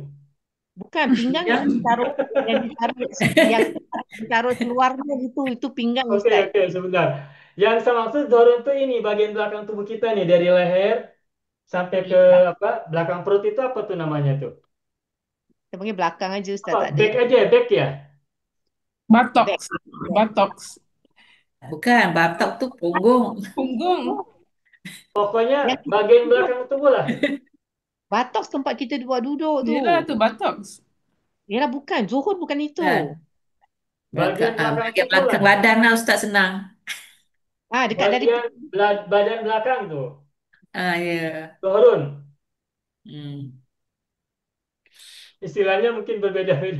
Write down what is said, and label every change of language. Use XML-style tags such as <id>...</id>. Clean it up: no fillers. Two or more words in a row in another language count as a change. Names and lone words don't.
<id>Bukan, pinggang yang ditaruh keluarnya itu pinggang, Oke, Ustaz. oke, sebentar. Yang saya maksud dohrun itu ini bagian belakang tubuh kita nih dari leher sampai ke apa? Belakang perut itu apa tuh namanya tuh? Kita panggil belakang aja, Ustaz. Apa?</id> <ms>Tak ada.</ms> <id>Back aja, back ya?</id> <en>Buttocks. Buttocks.</en> <ms>Bukan, batok tu punggung. Punggung.</ms> <id>Pokoknya bagian belakang tubuh lah.</id> <ms>Batok tempat kita buat duduk tu. Yelah tu buttocks. Yalah, bukan. Zuhur bukan itu.</ms> <id>Kan? Bagian belakang Bagian tubuh belakang lah.</id> <ms>badan lah Ustaz, senang.</ms> <id>Dekat dari Bagian badan belakang tuh. Ya. Dohrun. Hmm. Istilahnya mungkin berbeda-beda.</id>